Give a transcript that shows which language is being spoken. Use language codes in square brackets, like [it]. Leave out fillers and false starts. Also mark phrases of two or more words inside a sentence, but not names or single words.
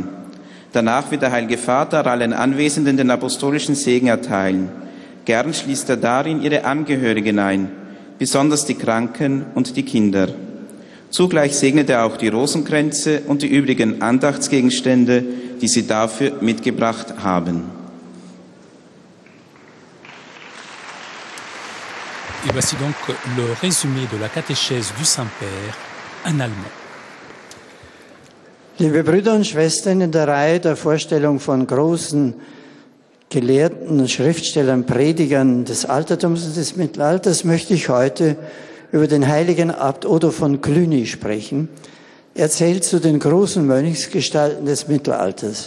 [de] Danach wird der Heilige Vater allen Anwesenden den apostolischen Segen erteilen. Gern schließt er darin ihre Angehörigen ein, besonders die Kranken und die Kinder. Zugleich segnet er auch die Rosenkränze und die übrigen Andachtsgegenstände, die sie dafür mitgebracht haben. [fr] Et voici donc le résumé de la catéchèse du Saint-Père en allemand. [de] Liebe Brüder und Schwestern, in der Reihe der Vorstellung von großen Gelehrten, Schriftstellern, Predigern des Altertums und des Mittelalters möchte ich heute über den heiligen Abt Odo von Cluny sprechen. Er zählt zu den großen Mönchsgestalten des Mittelalters.